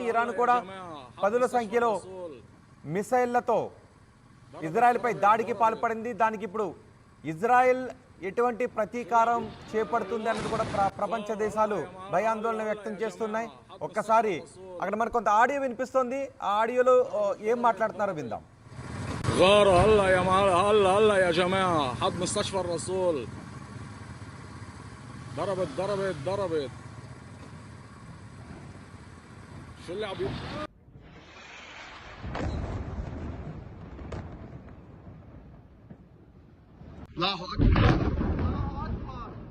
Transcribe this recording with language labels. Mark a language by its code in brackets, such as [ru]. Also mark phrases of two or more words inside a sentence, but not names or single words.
[te] ఇరాన్ కూడా పదుల సంఖ్యలో మిసైళ్లతో ఇజ్రాయెల్పై దాడికి పాల్పడింది. దానికి ఇప్పుడు ఇజ్రాయెల్ ఎటువంటి ప్రతీకారం చేపడుతుంది అన్నది కూడా ప్రపంచ దేశాలు భయాందోళన వ్యక్తం చేస్తున్నాయి. ఒక్కసారి అక్కడ మనకు కొంత ఆడియో వినిపిస్తోంది. ఆ ఆడియోలో ఏం మాట్లాడుతున్నారో విందాం. [ar] غارة هلا يا هلا يا جماعة حد مستشفى الرسول ضربت شو اللي عم الله أكبر